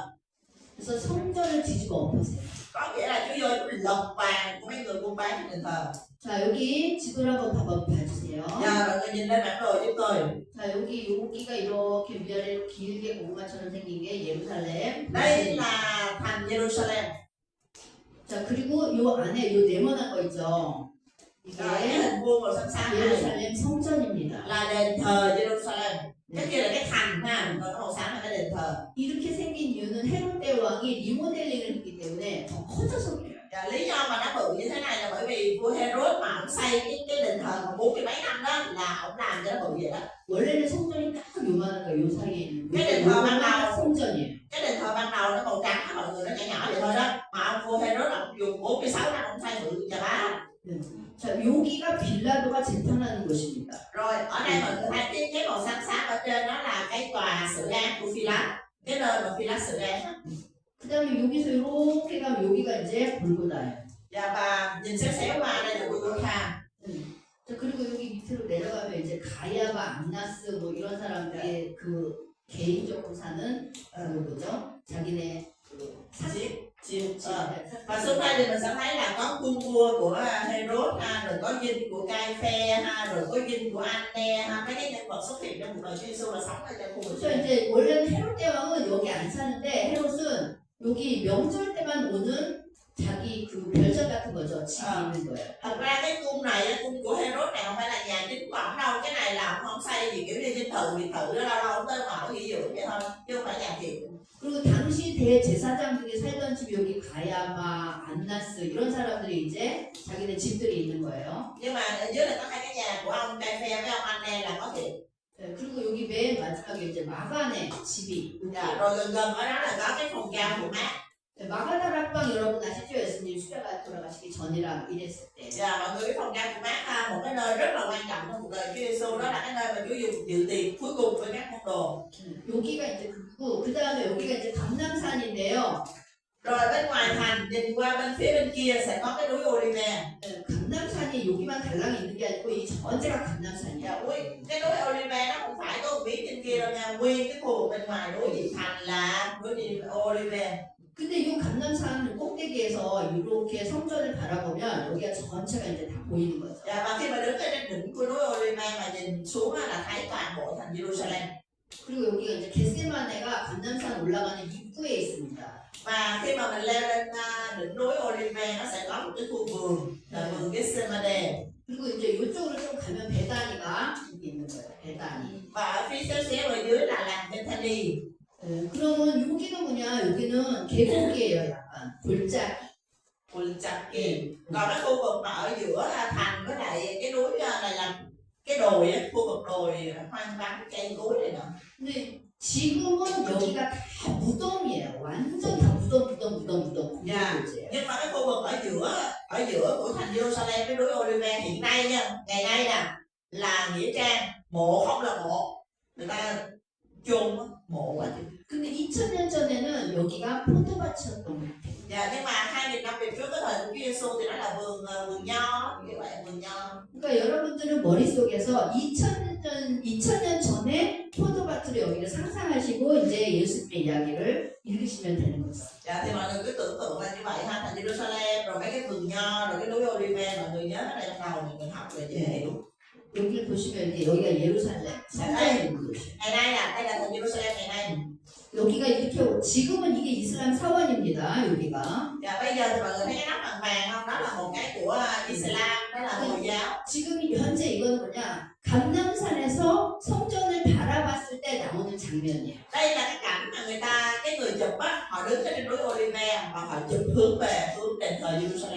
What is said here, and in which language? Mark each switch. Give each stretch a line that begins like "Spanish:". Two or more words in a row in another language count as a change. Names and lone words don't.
Korean: 그래서 성전을 뒤집어 엎으세요.
Vietnamese: Có nghĩa là Chúa vô Chúa lột vàng của mấy người buôn bán trên đền thờ.
Korean: 자, 여기 지도를 한번 봐주세요.
Vietnamese: Giờ mọi người nhìn lên bản đồ giúp tôi.
Korean: 자, 여기가 이렇게 위아래로 길게 고구마처럼 생긴 게 예루살렘.
Vietnamese: Đây là thành Jerusalem.
Korean: 자, 그리고 요 안에 요 네모난 거 있죠.
Vietnamese: Rồi cái
Korean: 이게
Vietnamese: hình vuông màu xanh xanh này
Korean: 예루살렘 성전입니다.
Vietnamese: là đền thờ Jerusalem. Cái kia là cái thành ha, còn cái màu xám là cái đền thờ.
Korean: 이렇게 생긴 이유는 헤롯대 왕이 리모델링을 했기 때문에 더 커져서 그래요.
Vietnamese: Và lý do mà nó bự như thế này là bởi vì vua Herod mà ông xây cái đền thờ mà 40 mấy năm đó là ông làm cho nó bự vậy đó.
Korean: 원래는 성전이 딱 요만한 거, 요 사이에 있는
Vietnamese: cái đền thờ ban đầu
Korean: 성전이에요.
Vietnamese: cái đền thờ ban đầu nó màu trắng đó, mọi người, nó nhỏ nhỏ vậy thôi đó, mà ông vua Herod ông dùng 46 năm ông xây bự chà bá.
Korean: 자, 여기가 빌라도가 재판하는 곳입니다.
Vietnamese: Rồi ở đây mọi người thấy cái màu xám xám ở trên đó là cái tòa xử án của Phi-lát, cái nơi mà Phi-lát xử án.
Korean: 그 다음에 여기서 이렇게 가면 여기가 이제 골고다예요.
Vietnamese: Dạ và nhìn xéo mà đây là Golgotha.
Korean: 자, 그리고 여기 밑으로 내려가면 이제 가야바, 암나스 뭐 이런 사람들의 그 개인적으로 사는 그 뭐죠? 자기네 그
Vietnamese: Chiếc và xuống đây thì mình sẽ thấy là có cung vua của Herod ha, rồi có dinh của Cai-phe ha, rồi có dinh của Anne ha, mấy cái nhân vật xuất hiện trong cuộc đời Chúa Giêsu là sống ở trong khu vực.
Korean: 그래서 이제 원래는 헤롯 대왕은 여기 안 사는데 헤롯은 여기 명절 때만 오는 자기 그 별장 같은 거죠. 집이 있는 거예요.
Vietnamese: Thật ra cái cung này, cung của Herod này không phải là nhà chính của ổng đâu, cái này là ổng không xây gì kiểu như dinh thự, biệt thự đó lâu lâu ổng tới mở nghỉ dưỡng vậy thôi, chứ không phải nhà thiệt.
Korean: 그리고 당시 대제사장들이 살던 집이 여기 가야마, 안나스 이런 사람들이 이제 자기네 집들이 있는 거예요.
Vietnamese: Nhưng mà ở dưới là có hai cái nhà của ông Cai-phe với ông Anne là có thiệt.
Korean: 네, 그리고 여기 맨 마지막에 이제 마간의 집이
Vietnamese: Dạ, rồi gần gần ở đó là có cái phòng cao của Mát.
Korean: 네, 마가다 락방 여러분 아시죠? 예수님 수레가 돌아가시기 전이랑 이랬을 때.
Vietnamese: Dạ, mọi người biết phòng cao của Mát ha, một cái nơi rất là quan trọng trong cuộc đời Chúa Giêsu, đó là cái nơi mà Chúa dùng dự tiệc cuối cùng với các môn đồ.
Korean: 여기가 이제 그리고 그 다음에 여기가 이제 감남산인데요.
Vietnamese: Rồi bên ngoài thành nhìn qua bên phía bên kia sẽ có cái núi Olive.
Korean: 네, 감남산이 여기만 달랑이 있는 게 아니고 이 전체가 감남산이야.
Vietnamese: Dạ, cái núi Olive nó không phải có một miếng trên kia đâu nha, nguyên cái khu vực bên ngoài núi gì thành là núi Olive.
Korean: 근데 이 감남산 꼭대기에서 이렇게 성전을 바라보면 여기가 전체가 이제 다 보이는 거죠.
Vietnamese: Dạ, và khi mà đứng ở trên đỉnh của núi Olive mà nhìn xuống là thấy toàn bộ thành Jerusalem.
Korean: 그리고 여기가 이제 겟세마네가 감남산 올라가는 입구에 있습니다.
Vietnamese: Và khi mà mình leo lên đỉnh núi Olive nó sẽ có một cái khu vườn là vườn Gethsemane.
Korean: 그리고 이제 이쪽으로 좀 가면 베다니가 여기 있는 거예요. 베다니.
Vietnamese: Và ở phía xéo ở dưới là làng Bethany.
Korean: 그러면 여기는 뭐냐? 여기는 계곡이에요. 약간 골짜기. Golgotha.
Vietnamese: Còn cái khu vực mà ở giữa thành với lại cái núi này là cái đồi á, khu vực đồi hoang vắng cây cối này nọ.
Korean: 근데 지금은 여기가 다 무덤이에요. 완전 다 무덤.
Vietnamese: Dạ. Nhưng mà cái khu vực ở giữa của thành Jerusalem với núi Olive hiện nay nha, ngày nay nè là nghĩa trang, mộ không là mộ, người ta chôn mộ quá chứ.
Korean: 근데 2000년 전에는 여기가 포도밭이었던 것 같아요.
Vietnamese: Dạ, nhưng mà 2000 năm về trước cái thời của Chúa Giêsu thì nó là vườn nho, như vậy vườn nho.
Korean: 그러니까 여러분들은 머릿속에서 2000년 전에 포도밭으로 여기를 상상하시고 이제 예수님의 이야기를 읽으시면 되는 거죠.
Vietnamese: Dạ, thì mọi người cứ tưởng tượng là như vậy ha, thành Jerusalem rồi mấy cái vườn nho rồi cái núi Olive, mọi người nhớ ở đây trong đầu mọi người học về dễ hiểu.
Korean: 여기를 보시면 이제 여기가 예루살렘 성전이 있는 곳이에요.
Vietnamese: Ngày nay là đây là thành Jerusalem ngày nay.
Korean: 여기가 이렇게 지금은 이게 이슬람 사원입니다. 여기가.
Vietnamese: Dạ, bây giờ thì mọi người thấy cái nắp bằng vàng không? Đó là một cái của Islam, đó là Hồi giáo.
Korean: 지금 현재 이건 뭐냐? 감남산에서 성전을 바라봤을 때 나오는 장면이에요.
Vietnamese: Đây là cái cảnh mà cái người chụp á, họ đứng trên núi Olive và họ chụp hướng đền thờ Jerusalem.